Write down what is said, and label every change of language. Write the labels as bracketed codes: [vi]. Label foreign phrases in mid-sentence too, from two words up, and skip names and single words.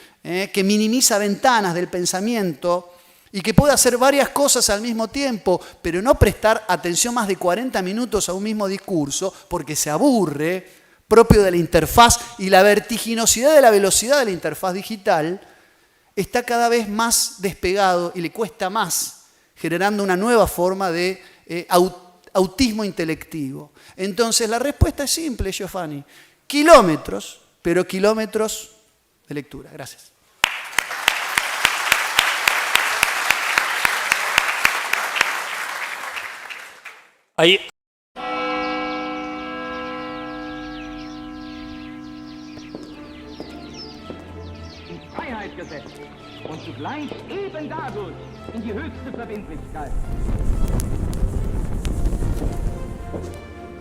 [es] que minimiza ventanas del pensamiento y que puede hacer varias cosas al mismo tiempo, pero no prestar atención más de 40 minutos a un mismo discurso porque se aburre, propio de la interfaz y la vertiginosidad de la velocidad de la interfaz digital, está cada vez más despegado y le cuesta más, generando una nueva forma de autismo intelectivo. Entonces la respuesta es simple, Giovanni. Kilómetros, pero kilómetros de lectura. Gracias. Ahí. [de] ins Freiheitsgesetz und zugleich eben dadurch in die höchste Verbindlichkeit.